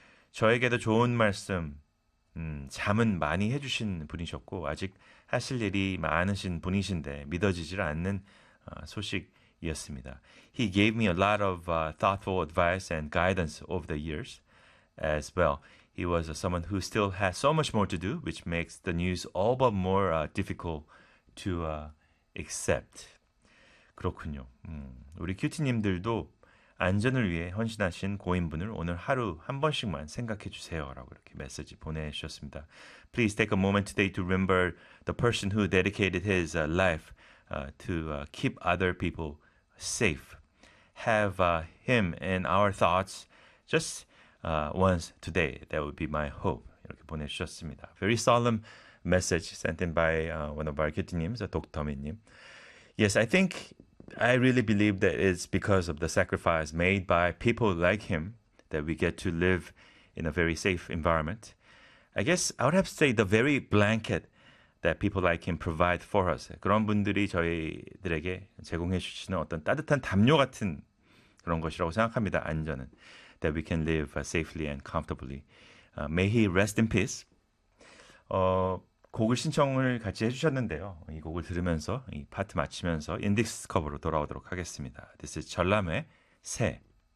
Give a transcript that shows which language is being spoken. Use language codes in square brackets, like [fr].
[ko] 저에게도 좋은 말씀, 잠은 많이 해주신 분이셨고 아직 하실 일이 많으신 분이신데 믿어지질 않는 소식이었습니다. [en] He gave me a lot of thoughtful advice and guidance over the years as well. He was someone who still has so much more to do, which makes the news all but more difficult to accept. [ko] 그렇군요. 우리 큐티님들도 안전을 위해 헌신하신 고인분을 오늘 하루 한 번씩만 생각해 주세요라고 이렇게 메시지 보내셨습니다. [en] Please take a moment today to remember the person who dedicated his life to keep other people safe. Have him in our thoughts just once today. That would be my hope. [ko] 이렇게 보내셨습니다. [en] Very solemn message sent in by one of our kids' names, Dr.Min님. Yes, I think I really believe that it's because of the sacrifice made by people like him that we get to live in a very safe environment. I guess I would have to say the very blanket that people like him provide for us. [ko] 그런 분들이 저희들에게 제공해 주시는 어떤 따뜻한 담요 같은 그런 것이라고 생각합니다. 안전은. [en] That we can live safely and comfortably. May he rest in peace. [ko] 곡을 신청을 같이 해주셨는데요. 이 곡을 들으면서 이 파트 마치면서 인디스 커버로 돌아오도록 하겠습니다. [en] This is [ko] 전람회 새.